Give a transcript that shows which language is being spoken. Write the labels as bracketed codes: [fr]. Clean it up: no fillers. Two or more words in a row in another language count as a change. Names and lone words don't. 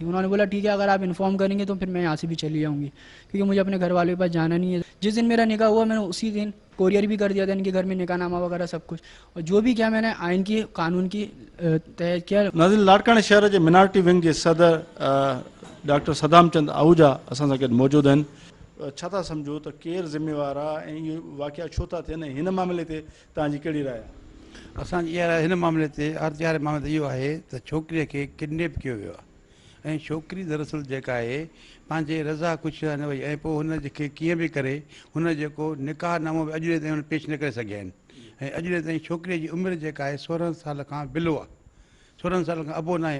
[ur] انہوں نے بولا ٹھیک ہے اگر آپ انفارم کریں گے تو پھر میں یہاں سے بھی چلی جاؤں گی, کیونکہ مجھے اپنے گھر والوں کے پاس جانا نہیں ہے. جس دن میرا نکاح ہوا میں نے اسی دن کوریئر بھی کر دیا تھا ان کے گھر میں نکاح نامہ وغیرہ سب کچھ, اور جو بھی کیا میں نے آئین کی قانون کی تحت کیا. ناظرین, لاڑکانہ شہر کے منارٹی ونگ کے صدر ڈاکٹر صدام چند آہوجا [sd] اساں سان گڈ [ur] موجود ہیں. [sd] छा था सम्झो त केरु ज़िम्मेवार आहे ऐं इहो वाक़िया छो था थियनि, हिन मामले ते तव्हांजी कहिड़ी राय आहे? असांजी इहा राय हिन मामले ते आरती वारे मामले ते इहो आहे त छोकिरीअ खे किडनैप कयो वियो आहे ऐं छोकिरी दरअसल जेका आहे पंहिंजे रज़ा कुझु न वई ऐं पोइ हुन जेके कीअं बि करे हुन जेको निकाहनामो बि अॼु ताईं हुन पेश न करे सघिया आहिनि ऐं अॼु ताईं छोकिरीअ जी उमिरि जेका आहे 16 साल खां बिलो आहे, 16 साल खां अबो न आहे।